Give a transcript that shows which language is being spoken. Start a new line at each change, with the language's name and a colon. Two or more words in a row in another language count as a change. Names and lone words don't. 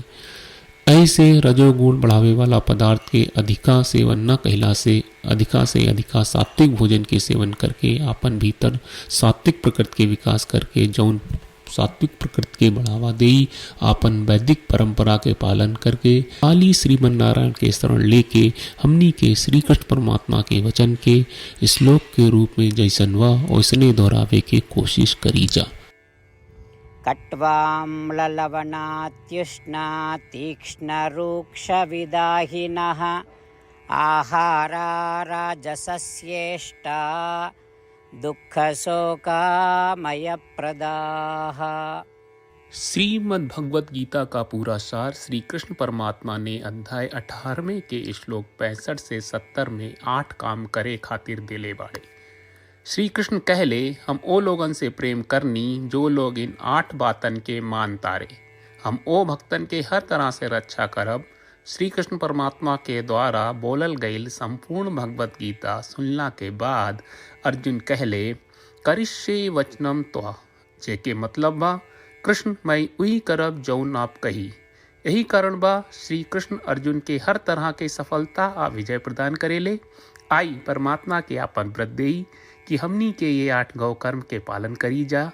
Bhojpuri: ऐसे रजोगुण बढ़ावे वाला पदार्थ के अधिका सेवन न कहला से अधिका सात्विक भोजन के सेवन करके आपन भीतर सात्विक प्रकृति के विकास करके जौन सात्विक प्रकृति के बढ़ावा देई, आपन वैदिक परंपरा के पालन करके काली श्रीमन नारायण के शरण लेके हमनी के श्री कृष्ण परमात्मा के वचन के श्लोक के रूप में जैसन व वैसने दोहरावे के कोशिश करी जा।
Sanskrit: कट्वाम्ल लवणात्युष्ण तीक्ष्ण रूक्ष विदाहिनः आहारा राजसस्येष्ट दुःखशोकामयप्रदाः।
Bhojpuri: श्रीमद् भगवत गीता का पूरा सार श्री कृष्ण परमात्मा ने अध्याय 18 के श्लोक 65 से 70 में 8 काम करे खातिर देले बाड़े। श्री कृष्ण कहले, हम ओ लोगन से प्रेम करनी जो लोग इन 8 बातन के मान तारे। हम ओ भक्तन के हर तरह से रक्षा करब। श्री कृष्ण परमात्मा के द्वारा बोलल गईल संपूर्ण भगवत गीता सुनला के बाद अर्जुन कहले,
Sanskrit: करिष्ये वचनम त्वा,
Bhojpuri: जेके मतलब बा, कृष्ण मैं उही करब जौन आप कही। यही कारण बा श्री कृष्ण अर्जुन के हर तरह के सफलता आ विजय प्रदान करेले। आई परमात्मा के आपन व्रत देई कि हमनी के ये 8 गौ कर्म के पालन करी जा।